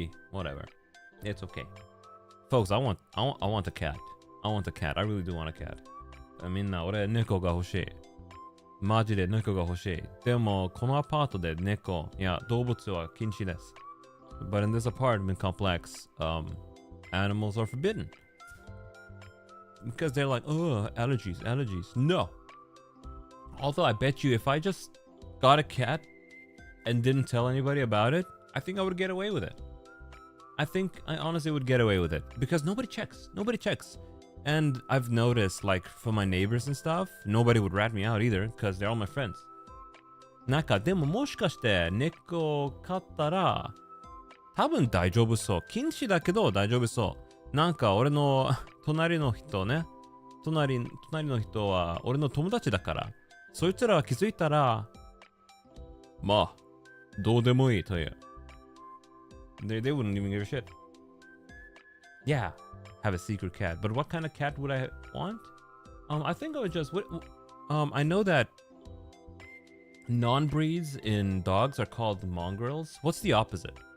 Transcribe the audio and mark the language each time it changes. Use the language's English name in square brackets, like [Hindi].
[English] Whatever. It's okay. Folks, I want a cat. I want a cat. I really do want a cat. [Japanese] みんな、俺、猫が欲しい。マジで猫が欲しい。でも、このアパートで猫、いや、動物は禁止です。 [English] But in this apartment complex, animals are forbidden. Because they're like, oh, allergies. No. Although I bet you if I just got a cat and didn't tell anybody about it, I think I would get away with it. I think I honestly would get away with it. Because nobody checks. And I've noticed, like, for my neighbors and stuff, nobody would rat me out either, because they're all my friends. [Japanese] なんか、でももしかして猫を飼ったら、多分大丈夫そう。禁止だけど大丈夫そう。なんか俺の隣の人ね。隣の人は俺の友達だから。そいつらが気づいたら、まあ、どうでもいいという。 [English] They wouldn't even give a shit. Yeah, have a secret cat. But what kind of cat would I want? I think I would just... I know that non-breeds in dogs are called mongrels. What's the opposite?